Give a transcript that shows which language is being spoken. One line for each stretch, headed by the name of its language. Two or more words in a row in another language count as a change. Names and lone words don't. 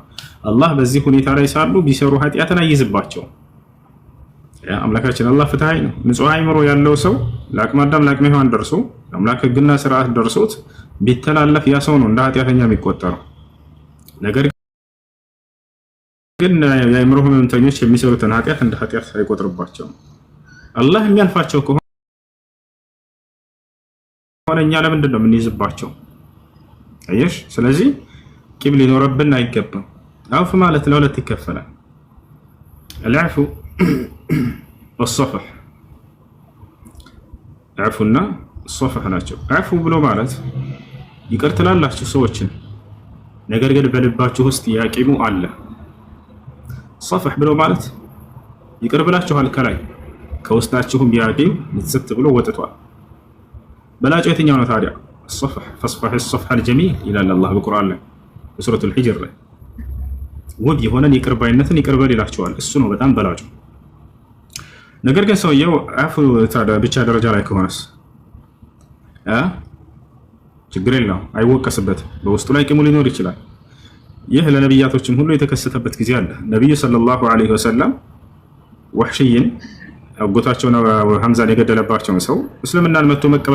Amharic: አላህ በዚህ ሁኔታ ላይ ሳሉ ቢሰሩ ኃጢአትን አይይዝባቸውም። አምላካችን አላህ ፍትሃዊ ነው። ንጹህ አይምሮ ያለው ሰው ለአቅመ አዳም ለአቅመ ሔዋን ደርሶ አምላክ ህግና ስርዓት ደርሶት ቢተላለፍ ያ ሰው ነው እንደ ኃጢአተኛ የሚቆጠረው። ነገር ግን የአይምሮ ህመምተኞች የሚሰሩትን ኃጢአት እንደ ኃጢአት አይቆጥርባቸውም። አላህ የሚያልፋቸው ከሆነ እኛ ለምንድን ነው የምንይዝባቸው? አየሽ። ስለዚህ ቂም ሊኖርብን አይገባም። አውፍ ማለት ለሁለት ይከፈላል።
Arabic: العفو والصفح عفونا الصفح
Amharic: ናቸው عفو ብሎ ማለት ይቅር ትላላችሁ ሰዎችን ነገር ግን በልባችሁ ውስጥ ያቂሙ አለ صفح ብሎ ማለት ይቅር ብላችኋል ከላይ ከውስጣችሁም ያቂም ንጽት ብሎ ወጥቷል በላጩ የትኛው ነው ታዲያ
Arabic: الصفح فاصفح الصفح الجميل الى الله بالقران
Amharic: ላይ በሱረቱ الحجر ላይ ውብ የሆነን ይቅር ባይነትን ይቅር በል ይላችኋል እሱ ነው በጣም በላጩ ነገር ግን ሰውየው አፉ ታዲያ ብቻ ደረጃ ላይ ከሆነስ ችግር የለውም አይወቀስበትም በውስጡ ላይ ቂሙ ሊኖር ይችላል ይህ ለነብያቶችም ሁሉ የተከሰተበት ጊዜ አለ ነብዩ
Arabic: صلى الله عليه وسلم
Amharic: ወህሽይን አጎታቸውና ሐምዛን የገደለባቸውን ሰው እስልምናን መጥቶ መቀበል